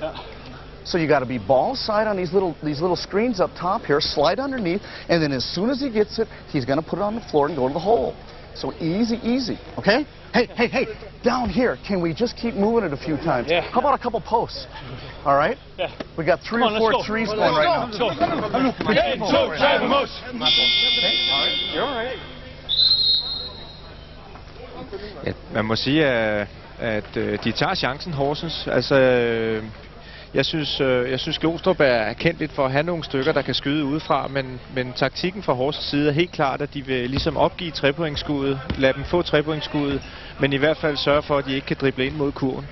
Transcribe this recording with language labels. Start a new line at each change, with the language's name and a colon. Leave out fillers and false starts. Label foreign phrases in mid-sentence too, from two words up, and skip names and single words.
English: So you got to be ball side on these little screens up top here, slide underneath, and then as soon as he gets it, he's going to put it on the floor and go to the hole. So easy, easy, okay? Hey, down here, can we just keep moving it a few times? Yeah. How about a couple posts? All right? Yeah. We got 3 or 4 threes going right now. Let's go. Hey, so, Travis Moose. You're all right.
Danish: Ja, man må sige, at de tager chancen, Horsens. Altså, jeg synes Glostrup er kendt lidt for at have nogle stykker, der kan skyde udefra, men taktikken fra Horsens side er helt klart, at de vil ligesom opgive 3-pointskuddet, lade dem få 3-pointskuddet, men i hvert fald sørge for, at de ikke kan drible ind mod kurven.